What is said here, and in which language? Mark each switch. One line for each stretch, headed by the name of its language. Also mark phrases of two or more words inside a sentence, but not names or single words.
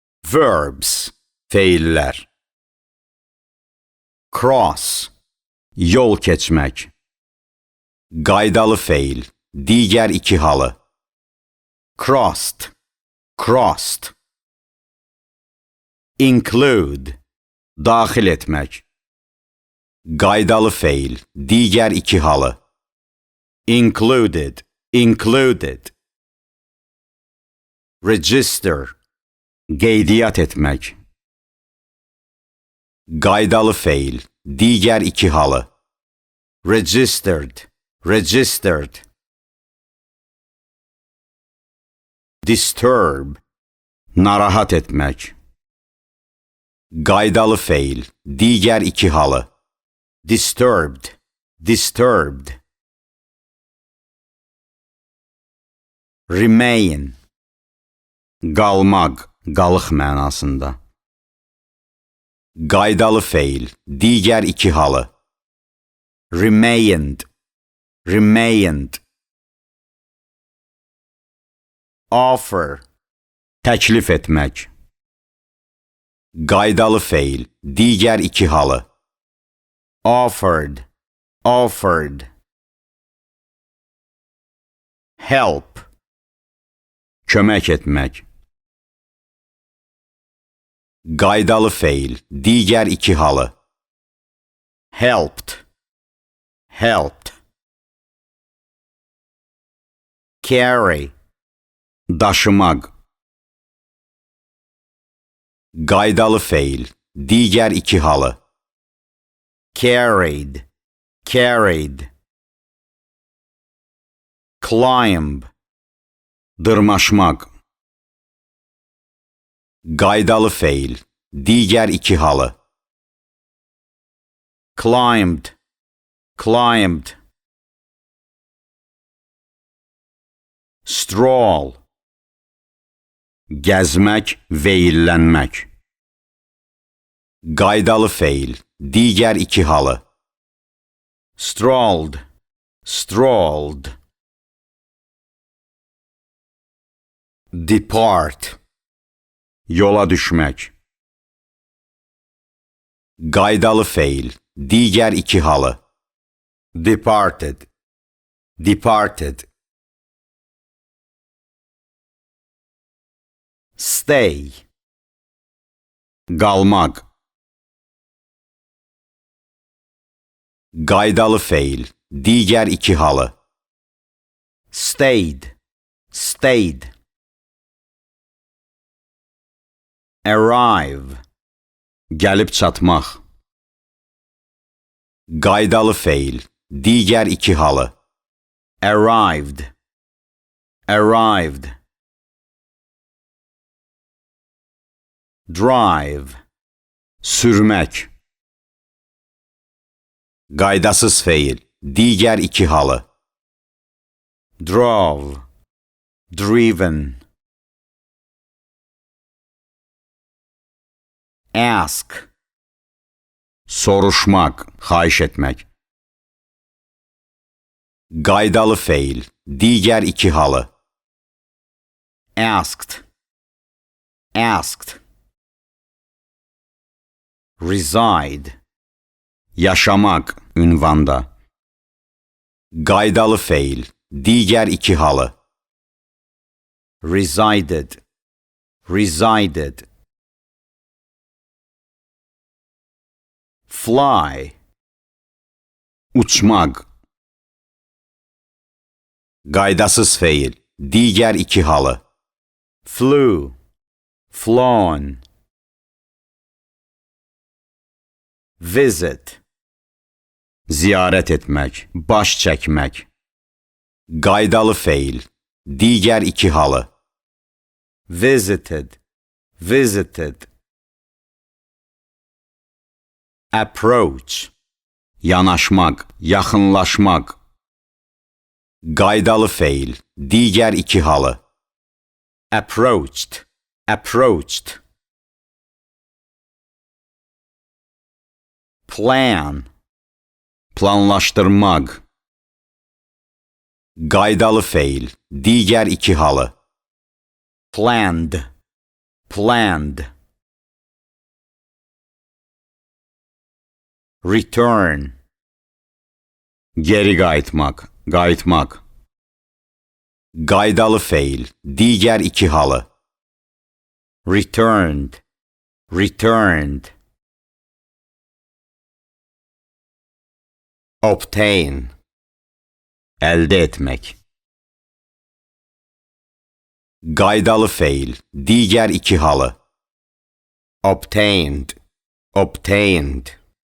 Azerbaijani: Verbs, feillər. Cross, yol keçmək. Qaydalı feil, digər iki halı.
English: Crossed, crossed. Include,
Azerbaijani: daxil etmək. Qaydalı feil, digər iki halı.
English: Included, included. Register,
Azerbaijani: qeydiyyat etmək. Qaydalı feil, digər iki halı.
English: Registered, registered. Disturb,
Azerbaijani: narahat etmək. Qaydalı feil, digər iki halı.
English: Disturbed, disturbed. Remain,
Azerbaijani: qalmaq, qalıq mənasında. Qaydalı feil, digər iki halı.
English: Remained, remained. Offer,
Azerbaijani: təklif etmək. Qaydalı feil, digər iki halı.
English: Offered, offered. Help,
Azerbaijani: kömək etmək. Qaydalı feil, digər iki halı.
English: Helped, helped. Carry,
Azerbaijani: daşımaq. Qaydalı feil, digər iki halı.
English: Carried, carried. Climb,
Azerbaijani: dırmaşmaq. Qaydalı feil, digər iki halı.
English: Climbed, climbed. Stroll,
Azerbaijani: gəzmək, veyillənmək. Qaydalı feil, digər iki halı.
English: Strolled, strolled.
Azerbaijani: Depart, yola düşmək. Qaydalı feil, digər iki halı.
English: Departed, departed. Stay,
Azerbaijani: qalmaq. Qaydalı feil, digər iki halı.
English: Stayed, stayed.
Azerbaijani: Arrive, gəlib çatmaq. Qaydalı feil, digər iki halı.
English: Arrived, arrived.
Azerbaijani: Drive, sürmək. Qaydasız feil, digər iki halı.
English: Drove, driven. Ask,
Azerbaijani: soruşmaq, xahiş etmək. Qaydalı feil, digər iki halı.
English: Asked, asked. Reside,
Azerbaijani: yaşamaq, ünvanda. Qaydalı feil, digər iki halı.
English: Resided, resided.
Azerbaijani: Fly, uçmaq. Qaydasız feil, digər iki halı.
English: Flew, flown. Visit,
Azerbaijani: ziyarət etmək, baş çəkmək. Qaydalı feil, digər iki halı.
English: Visited, visited. Approach,
Azerbaijani: yanaşmaq, yaxınlaşmaq. Qaydalı feil, digər iki halı.
English: Approached, approached. Plan,
Azerbaijani: planlaşdırmaq. Qaydalı feil, digər iki halı.
English: Planned, planned. return,
Azerbaijani: geri qayıtmak, qayıtmak. Qaydalı feil, digər iki halı.
English: Returned, returned. Obtain,
Azerbaijani: əldə etmək. Qaydalı feil, digər iki halı.
English: Obtained, obtained.